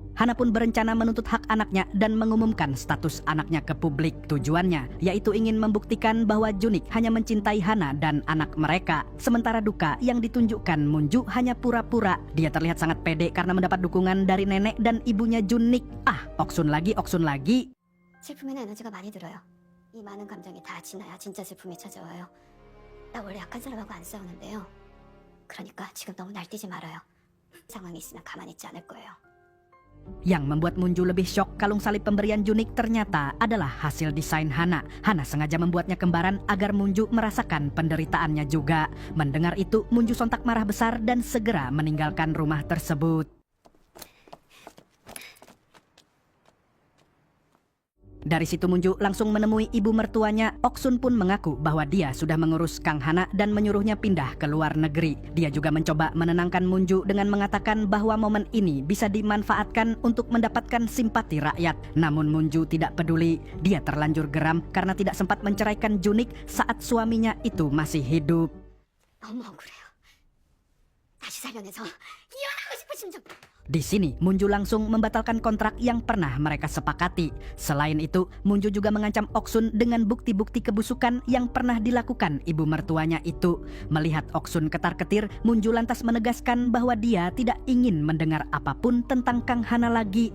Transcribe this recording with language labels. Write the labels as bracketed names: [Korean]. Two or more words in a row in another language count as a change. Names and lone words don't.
[Indonesian] Hana pun berencana menuntut hak anaknya dan mengumumkan status anaknya ke publik. Tujuannya yaitu ingin membuktikan bahwa Junik hanya mencintai Hana dan anak mereka. Sementara duka yang ditunjukkan Munju hanya pura-pura. Dia terlihat sangat pede karena mendapat dukungan dari nenek dan ibunya Junik. Oksun lagi, Oksun lagi. [Korean] 슬픔에는 에너지가 많이 들어요. 이 많은 감정이 다 지나야 진짜 슬픔이 찾아와요. 나 원래 약한 사람하고 안 싸우는데요. 그러니까 지금 너무 날뛰지 말아요. 상황이 있으면 가만히 있지 않을 거예요. [Indonesian] Yang membuat Munju lebih syok, kalung salib pemberian Junik ternyata adalah hasil desain Hana. Hana sengaja membuatnya kembaran agar Munju merasakan penderitaannya juga. Mendengar itu, Munju sontak marah besar dan segera meninggalkan rumah tersebut. Dari situ Munju langsung menemui ibu mertuanya. Oksun pun mengaku bahwa dia sudah mengurus Kang Hana dan menyuruhnya pindah ke luar negeri. Dia juga mencoba menenangkan Munju dengan mengatakan bahwa momen ini bisa dimanfaatkan untuk mendapatkan simpati rakyat. Namun Munju tidak peduli. Dia terlanjur geram karena tidak sempat menceraikan Junik saat suaminya itu masih hidup. [Korean] 너무 억울해요. 다시 살려내서 이혼하고 싶으신 좀. [Indonesian] Di sini, Munju langsung membatalkan kontrak yang pernah mereka sepakati. Selain itu, Munju juga mengancam Oksun dengan bukti-bukti kebusukan yang pernah dilakukan ibu mertuanya itu. Melihat Oksun ketar-ketir, Munju lantas menegaskan bahwa dia tidak ingin mendengar apapun tentang Kang Hana lagi.